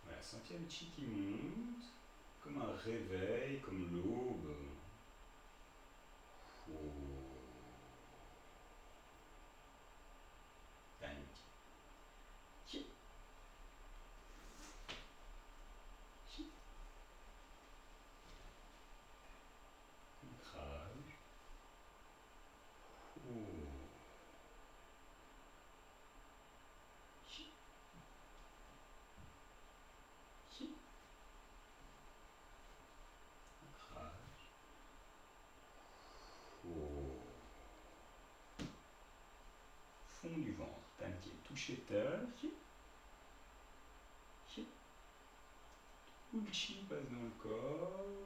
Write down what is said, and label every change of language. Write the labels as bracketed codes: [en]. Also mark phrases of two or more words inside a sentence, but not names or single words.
[fr] sentir le chi qui monte, comme un réveil, comme l'aube. Danki. Chi. Chi. Ancrage. Chi. Chi. Ancrage. Fond du ventre. Danki. Toucher terre. Chi. Chi. Où le chi passe dans le corps.